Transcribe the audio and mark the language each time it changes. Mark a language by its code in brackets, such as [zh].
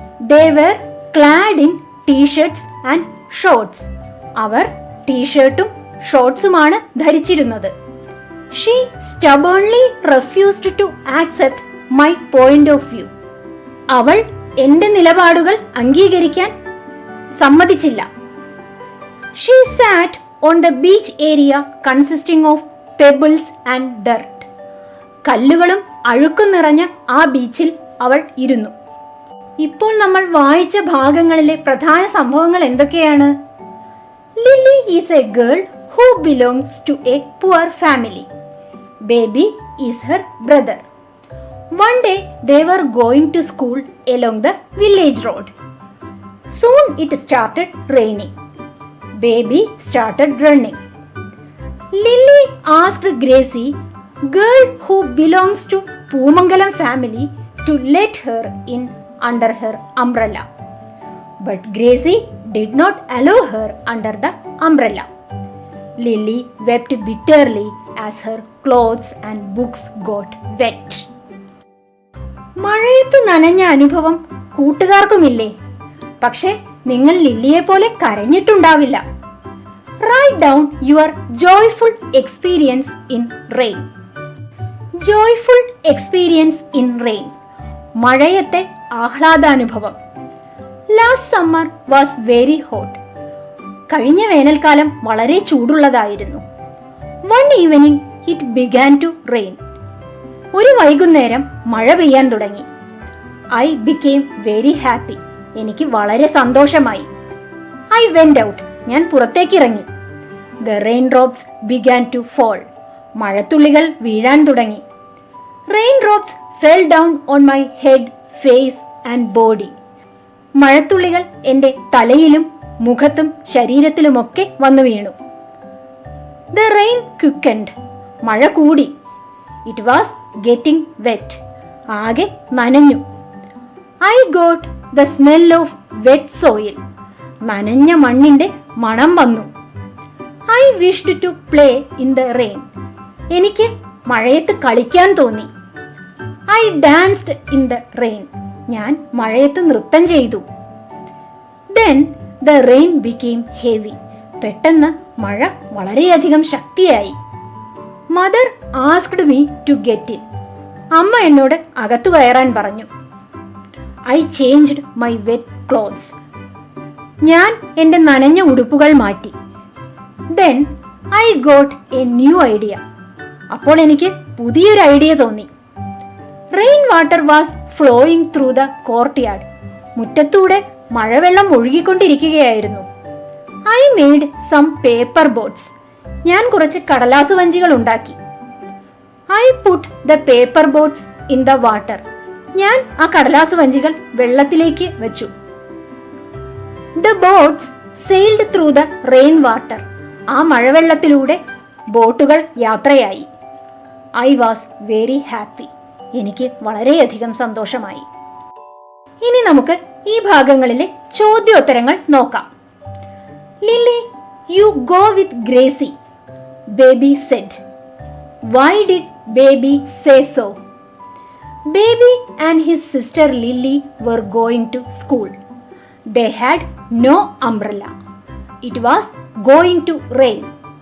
[en] They were clad in t-shirts and shorts. [ml] അവർ ടീഷർട്ടും ഷോർട്സുമാണ് ധരിച്ചിരുന്നത്. [en] She stubbornly refused to accept my point of view. [ml] അവൾ എൻ്റെ നിലപാടുകൾ അംഗീകരിക്കാൻ സമ്മതിച്ചില്ല. [en] She sat on the beach area consisting of pebbles and dirt. [ml] കല്ലുകളും അഴുക്കും നിറഞ്ഞ ആ ബീച്ചിൽ അവൾ ഇരുന്നു. ഇപ്പോൾ നമ്മൾ വായിച്ച ഭാഗങ്ങളിലെ പ്രധാന സംഭവങ്ങൾ എന്തൊക്കെയാണ്? [en] Lily is a girl who belongs to a poor family. Baby is her brother. One day they were going to school along the village road. Soon it started raining. Baby started running. Lily asked Gracie, girl who belongs to Poomangalam family, to let her in under her umbrella. But Gracie did not allow her under the umbrella. Lily wept bitterly as her clothes and books got wet. [ml] മഴയത്ത് നനഞ്ഞ അനുഭവം കൂട്ടുകാർക്കുമില്ലേ? പക്ഷെ നിങ്ങൾ ലില്ലിയെ പോലെ കരഞ്ഞിട്ടുണ്ടാവില്ല. [en] Write down your joyful experience in rain. Joyful experience in rain. [ml] മഴയത്തെ ആഹ്ലാദാനുഭവം. [en] Last summer was very hot. [ml] കഴിഞ്ഞ വേനൽക്കാലം വളരെ ചൂടുള്ളതായിരുന്നു. [en] One evening it began to rain. [ml] ഒരു വൈകുന്നേരം മഴ പെയ്യാൻ തുടങ്ങി. [en] I became very happy. [ml] എനിക്ക് വളരെ സന്തോഷമായി. [en] I went out. [ml] ഞാൻ പുറത്തേക്കിറങ്ങി. [en] The raindrops began to fall. [ml] മഴത്തുള്ളികൾ വീഴാൻ തുടങ്ങി. [en] Raindrops fell down on my head, face and body. [ml] മഴത്തുള്ളികൾ എൻ്റെ തലയിലും മുഖത്തും ശരീരത്തിലുമൊക്കെ വന്നു വീണു. [en] The rain quickened. [ml] മഴ കൂടി. [en] It was getting wet. [ml] ആകെ നനഞ്ഞു. [en] I got the smell of wet soil. [ml] നനഞ്ഞ മണ്ണിന്റെ മണം വന്നു. [en] I wished to play in the rain. [ml] എനിക്ക് മഴയത്ത് കളിക്കാൻ തോന്നി. [en] I danced in the rain. [ml] ഞാൻ മഴയത്ത് നൃത്തം ചെയ്തു. [en] Then the rain became heavy. [ml] പെട്ടെന്ന് മഴ വളരെയധികം ശക്തിയായി. [en] Mother asked me to get in. [ml] അമ്മ എന്നോട് അകത്തു കയറാൻ പറഞ്ഞു. [en] I changed my wet clothes. [ml] ഞാൻ എൻ്റെ നനഞ്ഞ ഉടുപ്പുകൾ മാറ്റി. [en] Then I got a new idea. [ml] അപ്പോൾ എനിക്ക് പുതിയൊരു ഐഡിയ തോന്നി. [en] Rain water was flowing through the courtyard. [ml] മുറ്റത്തൂടെ മഴവെള്ളം ഒഴുകിക്കൊണ്ടിരിക്കുകയായിരുന്നു. [en] I made some paper boats. [ml] ഞാൻ കുറച്ച് കടലാസു വഞ്ചികൾ ഉണ്ടാക്കി. [en] I put the paper boats in the water. [ml] ഞാൻ ആ കടലാസു വഞ്ചികൾ വെള്ളത്തിലേക്ക് വെച്ചു. [en] The boats sailed through the rain water. [ml] ആ മഴവെള്ളത്തിലൂടെ ബോട്ടുകൾ യാത്രയായി. [en] I was very happy. [ml] എനിക്ക് വളരെയധികം സന്തോഷമായി. ഇനി നമുക്ക് ഈ ഭാഗങ്ങളിലെ ചോദ്യോത്തരങ്ങൾ നോക്കാം. [en] Lily, you go with Gracie, Baby said. Why did Baby say so? Baby and his sister Lily were going to school. They had no umbrella. It was going to rain.